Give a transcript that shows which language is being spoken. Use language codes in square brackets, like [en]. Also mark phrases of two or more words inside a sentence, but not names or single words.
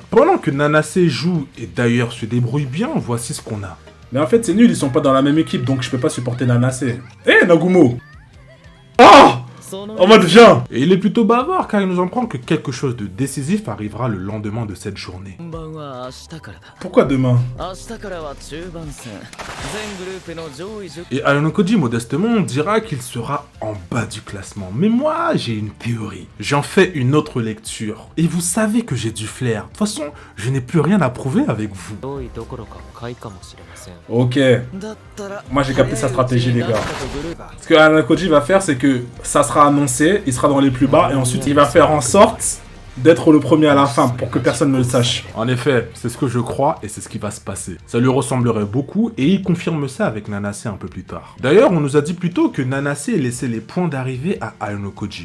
[fr] Pendant que Nanase joue et d'ailleurs se débrouille bien, voici ce qu'on a. Mais en fait, c'est nul, ils sont pas dans la même équipe, donc je peux pas supporter Nanase. Eh, Nagumo. Oh! En mode viens. Et il est plutôt bavard car il nous apprend que quelque chose de décisif arrivera le lendemain de cette journée. [ja] 本番は明日からだ。 [fr] Pourquoi demain? [ja] 明日からは中盤戦。全グループの上位10 [fr] Et Ayonokoji, modestement, dira qu'il sera en bas du classement. Mais moi, j'ai une théorie. J'en fais une autre lecture. Et vous savez que j'ai du flair. De toute façon, je n'ai plus rien à prouver avec vous. [ja] 上位どころか下位かもしれません。 Ok. だったら [fr] Moi j'ai capté sa stratégie les gars. [ja] 早いうちになんとかグループ [fr] Ce que Anakoji va faire, c'est que ça sera annoncé, il sera dans les plus bas, et ensuite il va faire en sorte d'être le premier à la fin pour que personne ne le sache. En effet, c'est ce que je crois et c'est ce qui va se passer. Ça lui ressemblerait beaucoup et il confirme ça avec Nanase un peu plus tard. D'ailleurs, on nous a dit plus tôt que Nanase laissait les points d'arrivée à Ayonokoji.